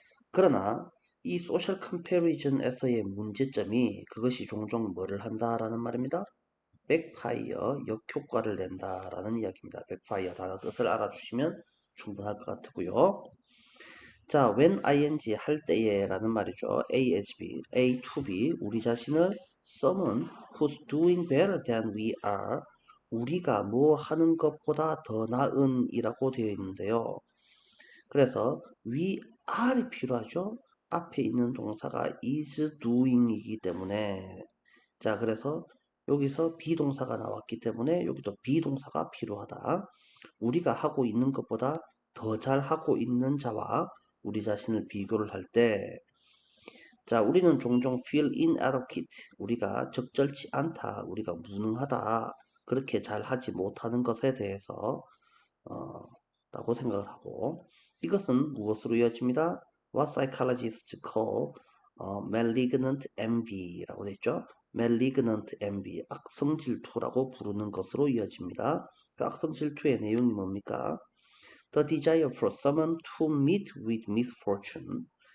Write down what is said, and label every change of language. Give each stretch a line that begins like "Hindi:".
Korean: 그러나 이 소셜 컴패리즌에서의 문제점이 그것이 종종 뭐를 한다라는 말입니다. 백파이어, 역효과를 낸다라는 이야기입니다. 백파이어 단어 뜻을 알아주시면 충분할 것 같고요. 자,
English: when ing
Korean: 할 때에라는 말이죠.
English: A as B, A to B,
Korean: 우리 자신을
English: someone who's doing better than we are,
Korean: 우리가 뭐 하는 것보다 더 나은 이라고 되어 있는데요. 그래서
English: we are
Korean: 이 필요하죠. 앞에 있는 동사가
English: is doing
Korean: 이기 때문에, 자, 그래서 여기서 비동사가 나왔기 때문에 여기도 비동사가 필요하다. 우리가 하고 있는 것보다 더 잘하고 있는 자와 우리 자신을 비교를 할 때, 자, 우리는 종종
English: feel inadequate,
Korean: 우리가 적절치 않다, 우리가 무능하다, 그렇게 잘하지 못하는 것에 대해서 어, 라고 생각을 하고, 이것은 무엇으로 이어집니다?
English: What psychologists call malignant envy
Korean: 라고 되어 있죠.
English: malignant envy,
Korean: 악성 질투라고 부르는 것으로 이어집니다. 그 악성 질투의 내용이 뭡니까?
English: The desire for someone to meet with misfortune.